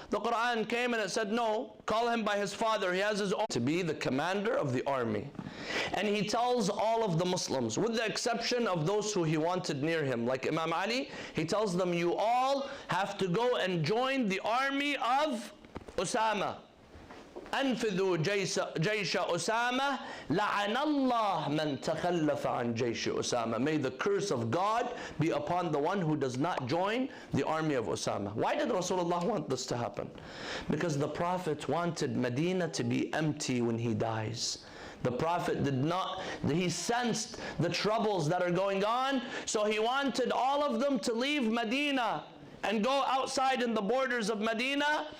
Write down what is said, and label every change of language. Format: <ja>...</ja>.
<en>The Quran came and it said, no, call him by his father. He has his own, to be the commander of the army. And he tells all of the Muslims, with the exception of those who he wanted near him, like Imam Ali, he tells them, you all have to go and join the army of Usama.</en> <ar>أنفذوا جيش أسامة لعن الله من تخلف عن جيش أسامة.</ar> <en>May the curse of God be upon the one who does not join the army of Usama. Why did Rasulullah want this to happen? Because the Prophet wanted Medina to be empty when he dies. The Prophet he sensed the troubles that are going on, so he wanted all of them to leave Medina and go outside in the borders of Medina.</en>